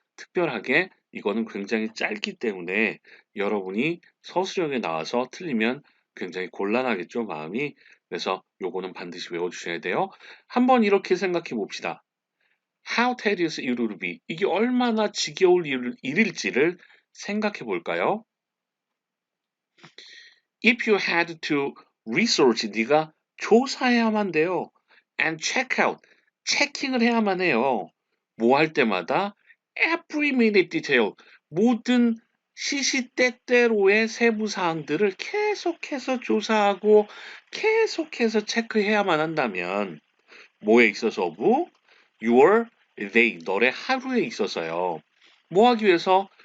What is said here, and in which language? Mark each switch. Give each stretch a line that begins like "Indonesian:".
Korean: 특별하게 이거는 굉장히 짧기 때문에 여러분이 서술형에 나와서 틀리면 굉장히 곤란하겠죠, 마음이. 그래서 요거는 반드시 외워주셔야 돼요. 한번 이렇게 생각해 봅시다.
English: How tedious it would be.
Korean: 이게 얼마나 지겨울 일일지를 생각해 볼까요?
English: If you had to research,
Korean: 네가 조사해야만 돼요. And check out, 체킹을 해야만 해요. 뭐 할 때마다
English: every minute detail,
Korean: 모든 시시때때로의 세부 사항들을 계속해서 조사하고 계속해서 체크해야만 한다면 뭐에 있어서 your day, 너의 하루에 있어서요. 뭐 하기 위해서?